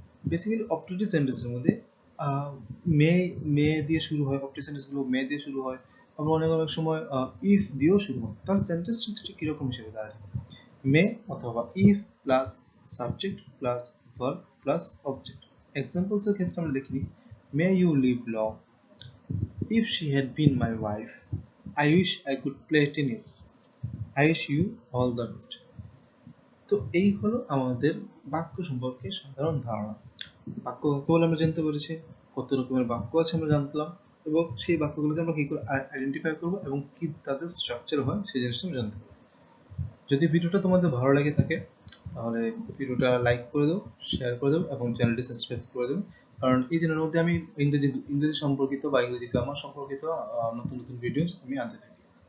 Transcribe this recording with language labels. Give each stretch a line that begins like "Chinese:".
Bangla: Basically operative সেন্টেন্সের মধ্যে মে মে দিয়ে শুরু হয়, অপারেটিভ সেন্টেন্সগুলো মে দিয়ে শুরু হয়, আবার অনেক অনেক সময় ইফ দিয়েও শুরু হয়। তাহলে সেন্টেন্স স্ট্রাকচারটা কিরকম হিসেবে দাঁড়ায়, মে অথবা if plus subject plus verb plus object. Examples এর ক্ষেত্রে আমরা দেখি,
English: May you live long. If she had been my wife, I wish I could play tennis. I wish you all the best.
Bangla: তো এই হলো আমাদের বাক্য সম্পর্কে সাধারণ ধারণা। বাক্য কাকে বলে আমরা জানতে পেরেছি, কত রকমের বাক্য আছে আমরা জানলাম, এবং সেই বাক্যগুলোকে আমরা কি করে আইডেন্টিফাই করবো এবং কি তাদের স্ট্রাকচার হয় সেই জিনিসটা আমরা জানতে পারবো। যদি ভিডিওটা তোমাদের ভালো লাগে থাকে তাহলে ভিডিওটা লাইক করে দাও, শেয়ার করে দাও এবং চ্যানেলটি সাবস্ক্রাইব করে দেবো, কারণ এই চ্যানেলের মধ্যে আমি ইংরেজি সম্পর্কিত বা ইংরেজি গ্রামার সম্পর্কিত নতুন নতুন ভিডিওস আমি আনতে থাকি।